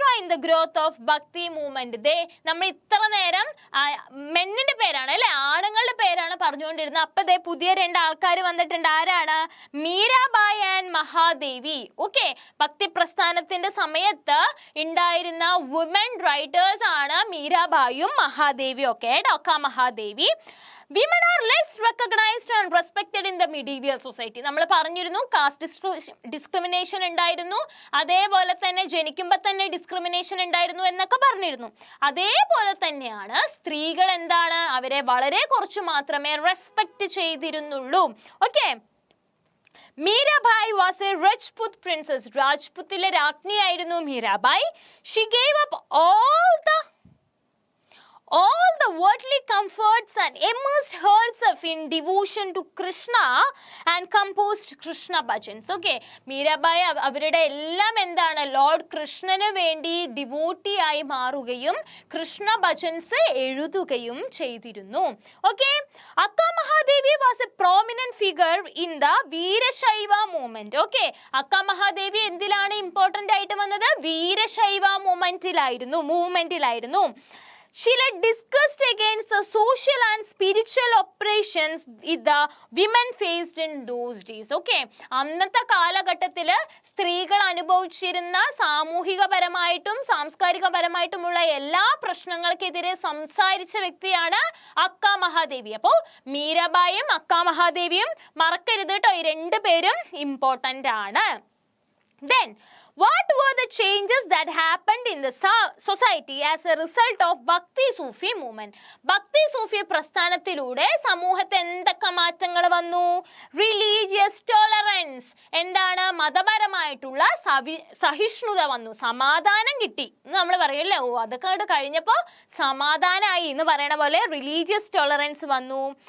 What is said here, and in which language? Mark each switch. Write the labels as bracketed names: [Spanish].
[English] in the growth of Bhakti movement. [Malayalam] നമ്മൾ ഇത്ര നേരം മെന്നിന്റെ പേരാണ് അല്ലെ, ആണുങ്ങളുടെ പേരാണ് പറഞ്ഞുകൊണ്ടിരുന്നത്. അപ്പൊ പുതിയ രണ്ട് ആൾക്കാർ വന്നിട്ടുണ്ട്. ആരാണ്? Mirabai and Mahadevi. ഓക്കെ, ഭക്തി പ്രസ്ഥാനത്തിന്റെ സമയത്ത് ഉണ്ടായിരുന്ന വുമൻ റൈറ്റേഴ്സ് ആണ് മീരാബായും മഹാദേവിയും ഒക്കെ. അക്ക മഹാദേവി. [English] Women are less recognized and respected in the medieval society. [Malayalam] നമ്മൾ പറഞ്ഞിരുന്നു കാസ്റ്റ് ഡിസ്ക്രിമിനേഷൻ ഉണ്ടായിരുന്നു, അതേപോലെ തന്നെ ജനിക്കുമ്പോൾ തന്നെ ഡിസ്ക്രിമിനേഷൻ ഉണ്ടായിരുന്നു എന്നൊക്കെ പറഞ്ഞിരുന്നു. അതേപോലെ തന്നെയാണ് സ്ത്രീകൾ എന്താണ്, അവരെ വളരെ കുറച്ച് മാത്രമേ respect ചെയ്തിരുന്നുള്ളൂ. [English] Okay, Mirabai was a Rajput princess. [Malayalam] രാജ്പുത്തിലെ രാജ്ഞിയായിരുന്നു Mirabai. [English] She gave up all the worldly comforts and immersed herself in devotion to Krishna and composed Krishna bhajans. [Malayalam] Okay, Mirabai അവരുടെ എല്ലാം എന്താണ്, ലോർഡ് കൃഷ്ണന് വേണ്ടി ഡിവോട്ടി ആയി മാറുകയും കൃഷ്ണ ഭജൻസ് എഴുതുകയും ചെയ്തിരുന്നു. [English] Okay, Akka Mahadevi was a prominent figure in the Veerashaiva movement. [Malayalam] Okay, അക്ക മഹാദേവി എന്തിലാണ് ഇമ്പോർട്ടന്റ് ആയിട്ട് വന്നത്? Veerashaiva മൂവ്മെന്റിലായിരുന്നു. [English] She led discussed against the social and spiritual oppressions the women faced in those days. [Malayalam] Okay, അന്നത്തെ കാലഘട്ടത്തിൽ സ്ത്രീകൾ അനുഭവിച്ചിരുന്ന സാമൂഹികപരമായിട്ടും സാംസ്കാരികപരമായിട്ടുമുള്ള എല്ലാ പ്രശ്നങ്ങൾക്കെതിരെ സംസാരിച്ച വ്യക്തിയാണ് അക്ക മഹാദേവി. അപ്പോൾ മീരാബായും അക്ക മഹാദേവിയും മറക്കരുത് കേട്ടോ, ഈ രണ്ട് പേരും ഇമ്പോർട്ടൻ്റ് ആണ്. [English] Then what were the changes that happened in the society as a result of Bhakti Sufi movement? [Malayalam] Bhakti Sufi പ്രസ്ഥാനത്തിലൂടെ സമൂഹത്തിൽ എന്തൊക്കെ മാറ്റങ്ങൾ വന്നു? Religious tolerance. എന്താണ്? മതപരമായിട്ടുള്ള സഹിഷ്ണുത വന്നു, സമാധാനം കിട്ടി. നമ്മൾ പറയല്ലേ, ഓ അതൊക്കെ കഴിഞ്ഞപ്പോൾ സമാധാനമായി എന്ന് പറയണ പോലെ റിലീജിയസ് ടോളറൻസ് വന്നു.